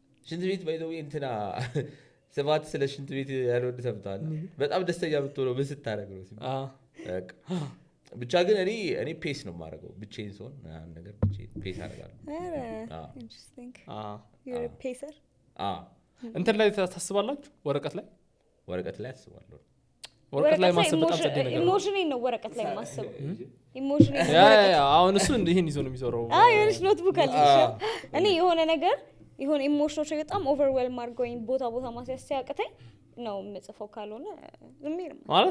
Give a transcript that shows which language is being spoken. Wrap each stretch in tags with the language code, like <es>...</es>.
<am>ሽንት ቤት ባይዘው እንትና ሰባት ስለ ሽንት ቤት ያለው ተሰምቷል። በጣም ደስተኛ ብትሆነው ምን ስታደርግ ነው በቃ ብቻ ግን እኔ ፔስ ነው የማደርገው ብቻዬን ስሆን ምናምን ነገር ብቻዬን ፔስ አደርጋለሁ።</am> <en>interesting you're a pacer</en> <am>እንትን ላይ ታስባላችሁ? ወረቀት ላይ አስባለሁ። ወረቀት ላይ ማሰብ በጣም ጸዴ ነገር ነው። ኢሞሽን ነው ወረቀት ላይ ማሰብ ኢሞሽን አሁን እሱ ይሄን ይዞ ነው የሚዞረው። የሆነች ኖትቡክ አለች። እኔ የሆነ ነገር የሆነ ኢሞሽኖች በጣም ኦቨርዌልም አድርገውኝ ቦታ ማስያዝ ሲያቅተኝ ነው የምጽፈው። ካልሆነ ዝም ብዬ ነው</am>